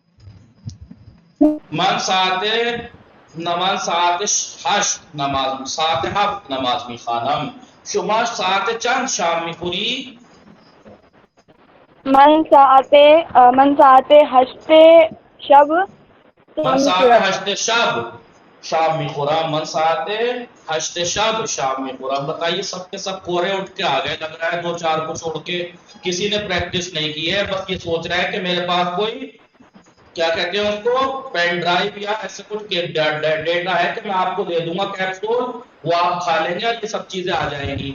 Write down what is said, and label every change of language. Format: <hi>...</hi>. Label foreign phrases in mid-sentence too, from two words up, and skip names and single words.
<fa>من ساعت 7 نماز میخوانم. شما ساعت چند شام میخوری؟ من ساعت 8 شب من ساعت 8 شب شام میخورم. من ساعت 8 شب شام میخورم.</fa> <ur>بتائیے سب کے سب کورے اٹھ کے آ گئے. لگ رہا ہے 2-4 کو چھوڑ کے کسی نے پریکٹس نہیں کی ہے. بس یہ سوچ رہا ہے کہ میرے پاس کوئی کیا کہتے ہیں اس کو</ur> <en>pen drive</en> <ur>یا ایسے کچھ ڈیٹا ہے کہ میں آپ کو دے دوں گا کیپسول، وہ آپ کھا لیں گے اور یہ سب چیزیں آ جائیں گی.</ur>